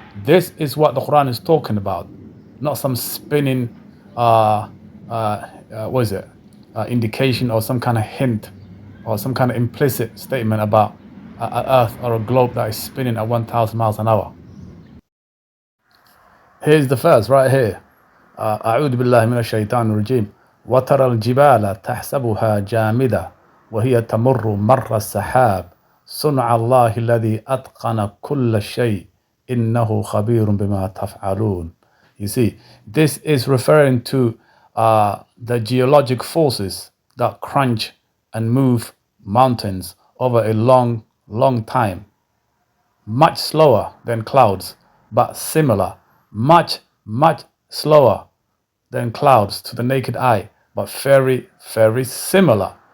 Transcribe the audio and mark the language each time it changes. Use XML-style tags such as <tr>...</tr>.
<en>This is what the Quran is talking about, not some spinning, what is it, indication or some kind of hint or some kind of implicit statement about an Earth or a globe that is spinning at 1,000 miles an hour. Here's the first right here.</en> <ar>أعوذ بالله من الشيطان الرجيم وترى الجبال تحسبها جامدة وهي تمر مر السحاب صنع الله الذي أتقن كل شيء إنه خبير بما تفعلون.</ar> <en>You see, this is referring to the geologic forces that crunch and move mountains over a long time. Much slower than clouds, but similar. Much slower than clouds to the naked eye, but very similar.</en>